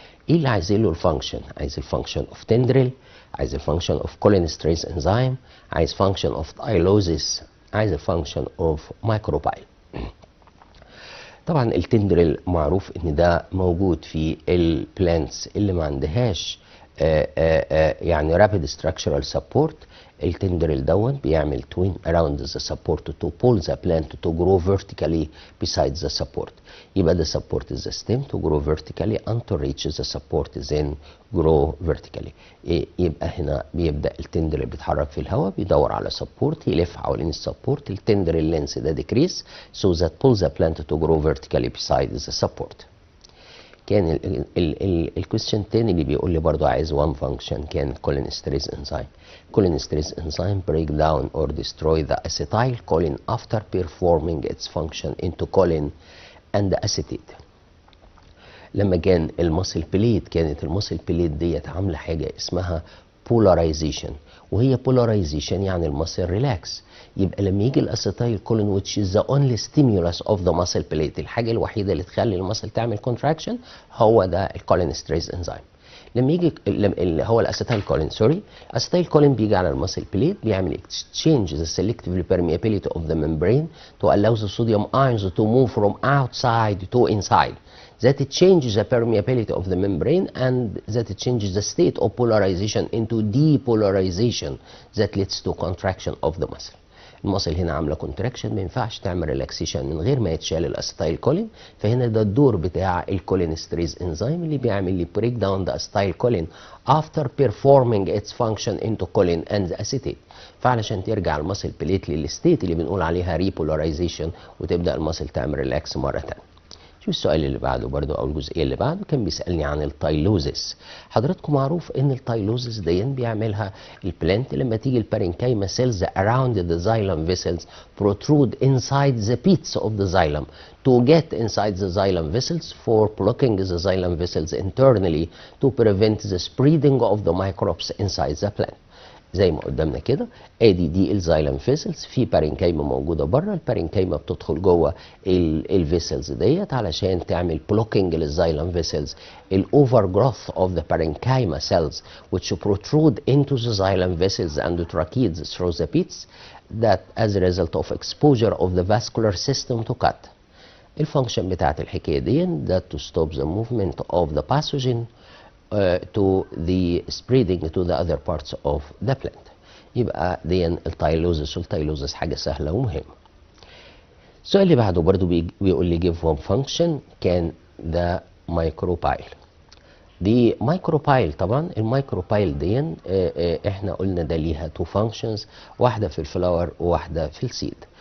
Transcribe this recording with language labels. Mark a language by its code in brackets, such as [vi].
[ar] ايه اللي عايزين له الفانكشن؟ عايز الفانكشن اوف تندريل، عايز الفانكشن اوف كولينستريز انزيم، عايز فانكشن اوف تايلوزيس، عايز الفانكشن اوف مايكروبايل. طبعا التندريل معروف ان ده موجود في البلانتس اللي ما عندهاش يعني رابيد ستراكشرال سبورت. التندريل دون بيعمل [en] twin around the support to pull the plant to grow vertically besides the support. يبقى the support is the stem to grow vertically until reaches the support then grow vertically. [ar] يبقى هنا بيبدأ التندريل بيتحرك في الهواء، بيدور على support، يلف حوالين السبورت. [en] التندريل length ده decrease so that pulls the plant to grow vertically besides the support. [ar] كان الكويستشن التاني اللي بيقول لي برضو عايز [en] one function [ar] كان cholinesterase enzyme. [en] Cholinesterase enzyme break down or destroy the acetylcholine after performing its function into choline and acetate. [ar] لما كان المسل بليت، كانت المسل بليت ديت عامله حاجه اسمها polarization، وهي polarization يعني المسل ريلاكس. يبقى لما يجي الاسيتايل كولين [en] which is the only stimulus of the muscle plate، [ar] الحاجه الوحيده اللي تخلي المسل تعمل contraction هو ده الكولينستريز انزيم. لما يجي اللي هو الاسيتايل كولين الاسيتايل كولين بيجي على المسل بليت، بيعمل [en] exchange the selective permeability of the membrane to allow the sodium ions to move from outside to inside. That it changes the permeability of the membrane and that it changes the state of polarization into depolarization that leads to contraction of the muscle. [ar] المصل هنا عامله كونتراكشن، ما ينفعش تعمل ريلاكسيشن من غير ما يتشال الاسيتايل كولين. فهنا ده الدور بتاع الكولينستريز انزيم اللي بيعمل لي بريك داون ذا اسيتايل كولين [en] after performing its function into choline and acetate. [ar] فعلشان ترجع المصل بليت للستيت اللي بنقول عليها ريبولاريزيشن وتبدا المصل تعمل ريلاكس مره ثانيه. شوف السؤال اللي بعده برضو او الجزئيه اللي بعده، كان بيسالني عن التايلوزيس. حضراتكم معروف ان التايلوزيس دي بيعملها البلانت لما تيجي البارينكايما [en] cells around the xylem vessels protrude inside the pits of the xylem to get inside the xylem vessels for blocking the xylem vessels internally to prevent the spreading of the microbes inside the plant. [ar] زي ما قدامنا كده ادي دي الزايلم فيسلز، في بارينكايما موجوده بره، البارينكايما بتدخل جوه الفيسلز ديت علشان تعمل بلوكينج للزايلم فيسلز. [en] الاوفر جروث اوف ذا بارينكايما cells which protrude into the xylem vessels and tracheids through the pits that as a result of exposure of the vascular system to cut. [ar] الفانكشن بتاعت الحكايه دي [en] that to stop the movement of the pathogen to the spreading to the other parts of the plant. [ar] يبقى دي التايلوزيس، والتايلوزيس حاجة سهلة ومهمة. السؤال اللي بعده برضو بيقول لي [en] give one function [ar] كان the micropyle. دي مايكروبايل، طبعا المايكروبايل دي احنا قلنا ده ليها two functions، واحدة في الفلاور وواحدة في السيد.